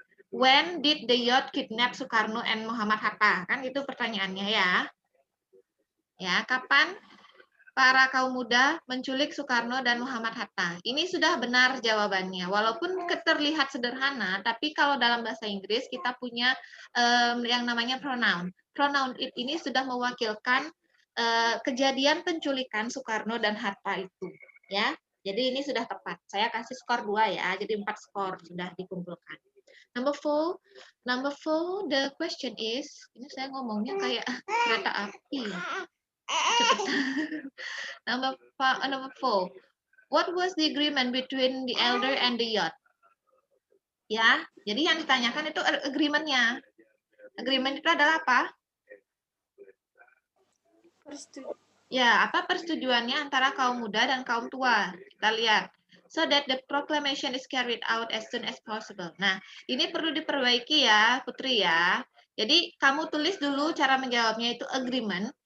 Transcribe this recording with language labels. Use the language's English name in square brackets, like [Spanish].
[English] When did the youth kidnap Soekarno and Muhammad Hatta? [Indonesian] Kan itu pertanyaannya ya. Ya, kapan para kaum muda menculik Soekarno dan Muhammad Hatta? Ini sudah benar jawabannya. Walaupun terlihat sederhana, tapi kalau dalam bahasa Inggris kita punya yang namanya pronoun. Pronoun it ini sudah mewakilkan kejadian penculikan Soekarno dan Hatta itu, ya. Jadi ini sudah tepat. Saya kasih skor 2 ya. Jadi 4 skor sudah dikumpulkan. [English] Number 4, the question is, [Indonesian] ini saya ngomongnya kayak kereta api. Cepet. [English] Number 4, what was the agreement between the elder and the youth? [Indonesian] Ya, jadi yang ditanyakan itu agreement-nya. Agreement itu adalah apa? Ya, apa persetujuannya antara kaum muda dan kaum tua? Kita lihat. [English] So that the proclamation is carried out as soon as possible. [Indonesian] Nah, ini perlu diperbaiki ya, Putri ya. Jadi, kamu tulis dulu cara menjawabnya itu agreement.